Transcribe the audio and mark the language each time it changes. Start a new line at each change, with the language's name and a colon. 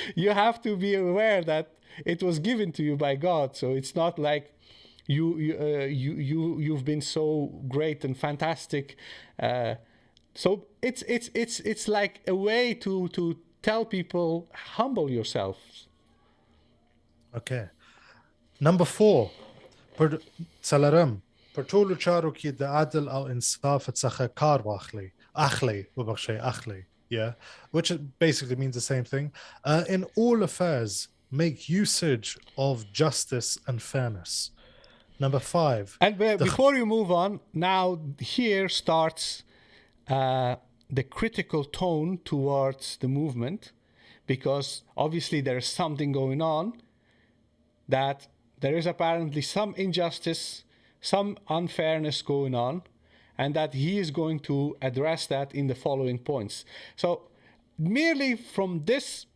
English: You have to be aware that it was given to you by God. So it's not like you've been so great and fantastic. So it's like a way to tell people, humble yourselves. Okay. Number 4.
Pashto: Per څلرم په ټولو چارو کې د عدل او انصاف څخه کار واخلي. اخلي.
English: Yeah, which basically means the same thing. In all affairs, make usage of justice and fairness. Number 5. And before you move on, now here starts the critical tone towards the movement, because obviously there's something going on, that there is apparently some injustice, some unfairness going on, and that he is going to address that in the following points. So merely from this